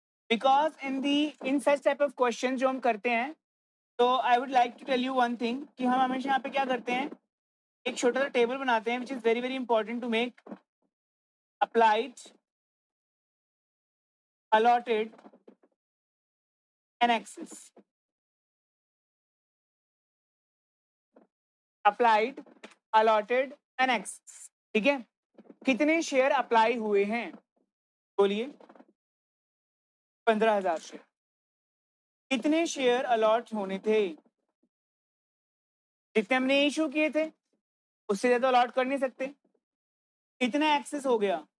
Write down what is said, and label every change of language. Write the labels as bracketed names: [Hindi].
[English] because in such type of question [Hindi] जो हम करते हैं, तो [English] I would like to tell you one thing, [Hindi] कि हम हमेशा यहाँ पे क्या करते हैं, एक छोटा सा टेबल बनाते हैं [English] Which is very very important to make applied, allotted and excess. Applied, allotted and excess. [Hindi] ठीक है? कितने शेयर अप्लाई हुए हैं? बोलिए। 15,000 शेयर। कितने शेयर अलॉट होने थे? जितने हमने इशू किए थे उससे ज्यादा अलॉट कर नहीं सकते। कितना एक्सेस हो गया?